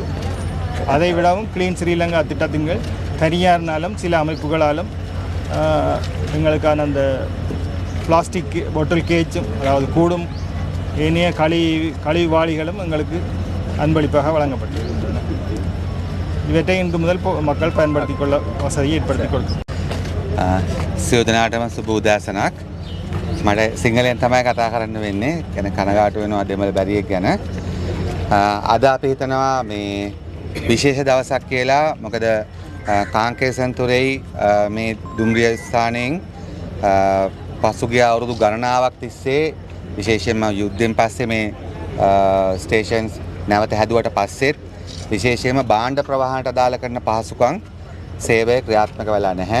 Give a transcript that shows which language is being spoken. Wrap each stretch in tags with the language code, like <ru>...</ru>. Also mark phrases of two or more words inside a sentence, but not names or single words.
<ta>அதைவிடவும் கிளீன் ஸ்ரீலங்கா திட்டத்தின் தனியார்னாலும் சில அமைப்புகளாலும் எங்களுக்கான அந்த</ta> <en>plastic bottle cage,</en> <ta>அதாவது கூடும் ஏனைய கழிவு வாளிகளும் எங்களுக்கு அன்பளிப்பாக வழங்கப்பட்டிருக்கின்றன. இவற்றை இன்று முதல் மக்கள் பயன்படுத்திக் கொள்ள வசதியை ஏற்படுத்திக் கொள்ளும்.</ta> <si>සියදනාටම සුබ උදෑසනක්. මට සිංහලෙන් තමයි කතා කරන්න වෙන්නේ. කියන්නේ කනගාටු වෙනවා දෙමළ බැරියෙක් ගැන. අද අපි හිතනවා මේ විශේෂ දවසක් කියලා. මොකද කාංකේසන්තුරෙහි මේ දුම්රිය ස්ථානයෙන් පසුගිය අවුරුදු ගණනාවක් තිස්සේ විශේෂයෙන්ම යුද්ධයෙන් පස්සේ මේ ස්ටේෂන්ස් නැවත හැදුවට පස්සෙත් විශේෂයෙන්ම භාණ්ඩ ප්‍රවාහනට අදාළ කරන පහසුකම් සේවය ක්‍රියාත්මක වෙලා නැහැ.</si>